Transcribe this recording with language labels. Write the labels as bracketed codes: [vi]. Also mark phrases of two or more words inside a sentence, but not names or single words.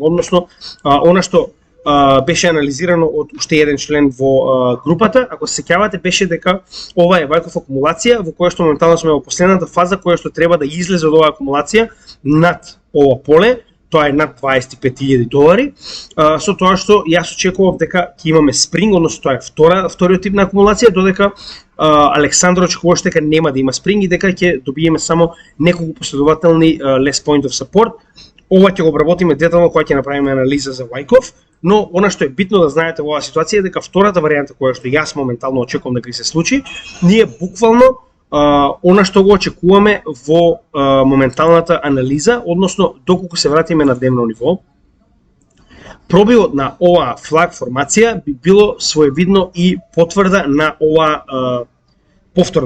[mk] Односно, она што беше анализирано од уште еден член во групата, ако се сеќавате, беше дека ова е Вајков акумулација, во која што моментално сме во последната фаза, која што треба да излезе од оваа акумулација над ова поле, тоа е над $25,000, со тоа што јас очекував дека ќе имаме спринг, односно тоа е вториот тип на акумулација, додека Александро очекуваше дека нема да има спринг и дека ќе добиеме само неколку последователни [en] less point of support. [mk] Ова ќе го обработиме детално кога ќе направиме анализа за Вајков, но она што е битно да знаете во оваа ситуација е дека втората варијанта која што јас моментално очекувам дека ќе се случи, ние буквално она што го очекуваме во моменталната анализа, односно доколку се вратиме на дневно ниво, пробивот на оваа флаг формација би било своевидно и потврда на оваа повторно.